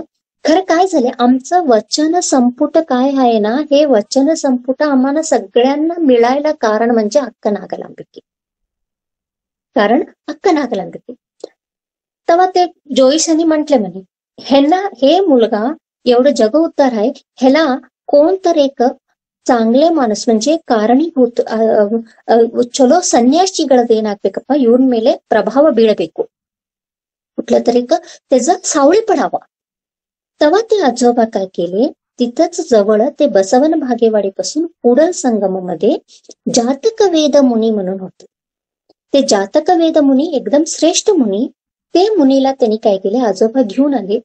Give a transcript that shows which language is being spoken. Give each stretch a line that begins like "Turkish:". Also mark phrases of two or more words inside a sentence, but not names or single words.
Marathi: खरं काय झाले, आमचं वचन संपुट काय आहे ना, हे वचन संपुट आम्हाला सगळ्यांना मिळायला कारण म्हणजे अक्का नागलांबिके, कारण अक्का नागलांबिके. तेव्हा ते जोईसांनी म्हटले म्हणे, ह्याला हे मुलगा एवढं जग उद्धार आहे, ह्याला कोणतर एक चांगले माणूस म्हणजे
Kannada: ಕಾರಣೀಭೂತ ಚಲೋ ಸನ್ಯಾಸಿಗಳದ್ದು ಏನಾಗ್ಬೇಕಪ್ಪ, ಇವ್ರ ಮೇಲೆ ಪ್ರಭಾವ ಬೀಳಬೇಕು,
Marathi: कुठलं तरी त्याचा सावळी पडावा. तेव्हा ते आजोबा काय केले, तिथंच जवळ ते बसवन भागेवाडीपासून पुढं संगममध्ये जातक वेद मुनी म्हणून होते. ते जातक वेद मुनी एकदम श्रेष्ठ मुनी, ते मुनीला त्यांनी काय केले, आजोबा घेऊन आले.